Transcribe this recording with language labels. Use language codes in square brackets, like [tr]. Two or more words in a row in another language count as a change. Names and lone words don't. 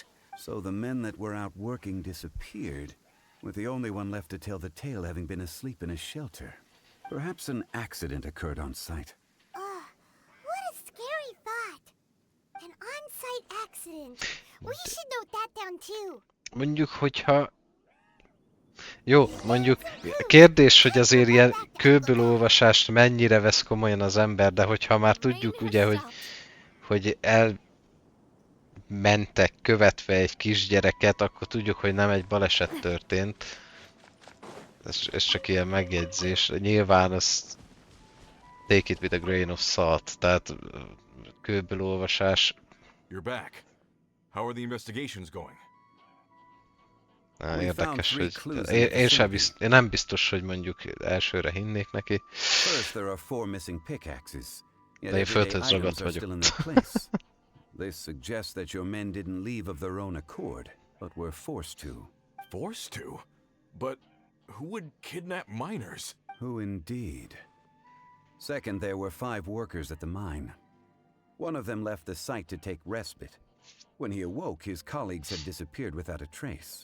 [en] So the men that were out working disappeared, with the only one left to tell the tale having been asleep in a shelter. Perhaps an accident occurred on site. What a scary thought. An on-site accident. We should note that down too. [hu] Mondjuk, hogyha... Jó, mondjuk kérdés, hogy azért ilyen kőből olvasást mennyire vesz komolyan az ember, de hogyha már tudjuk ugye, hogy elmentek követve egy kisgyereket, akkor tudjuk, hogy nem egy baleset történt. Ez csak ilyen megjegyzés. Nyilván az [en] take it with a grain of salt, [hu] tehát kőből olvasás. [en] You're back. How are the investigations going? [hu] Érdekes, hogy én nem biztos, hogy mondjuk elsőre hinnék neki. [en] First, there are 4 missing pickaxes. Yet [hu] De én [en] everyday [hu] földhöz [en] items [hu] ragadt [en] are still in [hu] vagyok. [en] their place. This suggests that your men didn't leave of their own accord, but were forced to. Forced to? But who would kidnap miners? [hu] Who indeed? Second, there were 5 workers at the mine. One of them left the site to take respite. When he awoke, his colleagues had disappeared without a trace.